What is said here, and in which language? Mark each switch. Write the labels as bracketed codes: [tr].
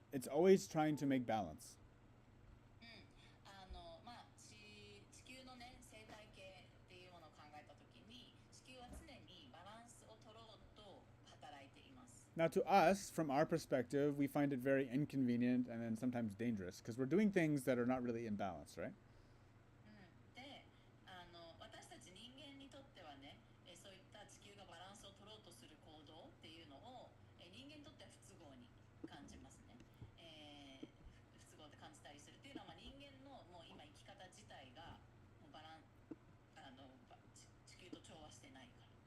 [en] It's always trying to make balance. [ja] まあ地球のね生態系っていうものを考えたときに地球は常にバランスを取ろうと働いています。 [en] Now, to us, from our perspective, we find it very inconvenient and then sometimes dangerous because we're doing things that are not really in balance, right? [ja] で、私たち人間にとってはね、そういった地球がバランスを取ろうとする行動っていうのを、人間にとっては不都合に感じますね。不都合って感じたりするっていうのは、まあ、人間のもう今生き方自体がもう地球と調和してないから。